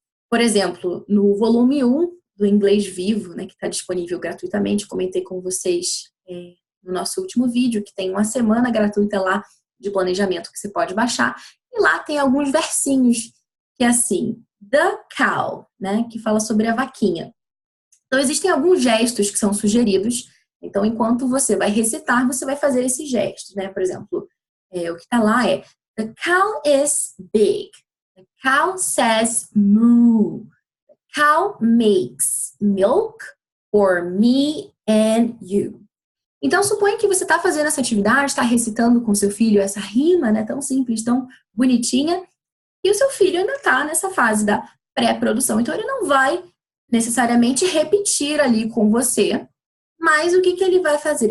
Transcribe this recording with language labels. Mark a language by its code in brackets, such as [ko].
[pt] Por exemplo, no volume 1 do Inglês Vivo, né, que está disponível gratuitamente, comentei com vocês no nosso último vídeo, que tem uma semana gratuita lá de planejamento que você pode baixar, e lá tem alguns versinhos que é assim, the cow, né, que fala sobre a vaquinha. Então, existem alguns gestos que são sugeridos. Então, enquanto você vai recitar, você vai fazer esses gestos, né? Por exemplo, o que está lá é [en] the cow is big. The cow says moo. The cow makes milk for me and you. [pt] Então, suponha que você está fazendo essa atividade, está recitando com seu filho essa rima, né? Tão simples, tão bonitinha. E o seu filho ainda está nessa fase da pré-produção. Então, ele não vai necessariamente repetir ali com você, mas o que ele vai fazer?